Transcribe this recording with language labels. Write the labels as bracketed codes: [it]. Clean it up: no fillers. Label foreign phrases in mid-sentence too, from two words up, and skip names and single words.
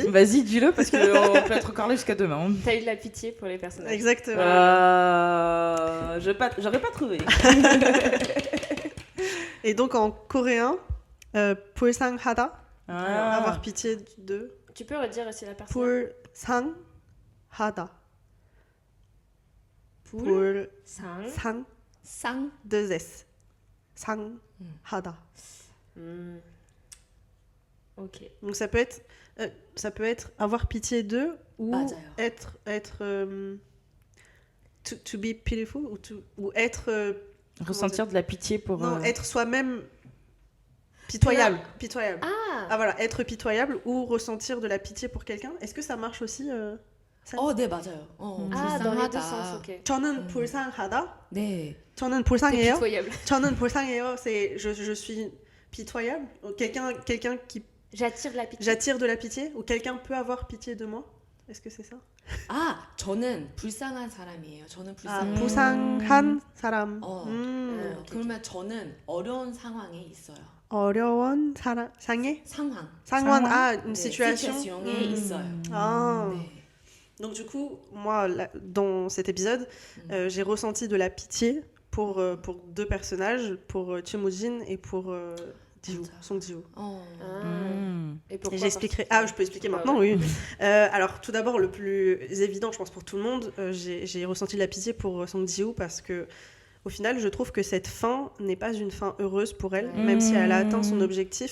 [fr] Vas-y, dis-le parce qu'on peut être encore là jusqu'à demain. T'as eu de la pitié pour les personnages. Exactement. J'aurais pas trouvé. Et donc en coréen, 불쌍하다, Ah. avoir pitié de. Tu peux redire aussi la personne. [ko] 불쌍하다. [fr] Poule. [ko] 불상 쌍. [fr] deux S. 상하다. Ok. Donc ça peut être avoir pitié d'eux ou [ko] 맞아요. [fr] être [en] to be pitiful [fr] ou être Ressentir de la pitié pour... non, être soi-même pitoyable. Ah, Voilà, être pitoyable ou ressentir de la pitié pour quelqu'un. Est-ce que ça marche aussi ça [ko] 네, 맞아요. [fr] ah dans les deux [ko] 불쌍하다. [fr] sens, ok. [ko] 저는 불쌍하다. 네. 저는 [fr] T'es [ko] 불쌍해요. [fr] pitoyable. [ko] 저는 불쌍해요. [fr] C'est je suis pitoyable. Quelqu'un qui J'attire la pitié. j'attire de la pitié ou quelqu'un peut avoir pitié de moi. Est-ce que c'est ça? [ko] 저는 불쌍한 사람이에요. 저는 아, 불쌍해요. 불쌍한 사람. 오케이. 그러면 저는 어려운 상황에 있어요. 어려운 상해? 상황. 상황. 네, [fr] Une situation. [ko] 시츄에이션에 있어요. Ah. 네. [fr] Donc du coup, moi, dans cet épisode, j'ai ressenti de la pitié pour deux personnages, pour Chimujin et pour Ji-woo, Song Ji-woo. Et pourquoi? Et j'expliquerai. Je peux expliquer maintenant, oui. Alors, tout d'abord, le plus évident, je pense, pour tout le monde, j'ai ressenti de la pitié pour Song Ji-woo parce que, au final, je trouve que cette fin n'est pas une fin heureuse pour elle, même si elle a atteint son objectif.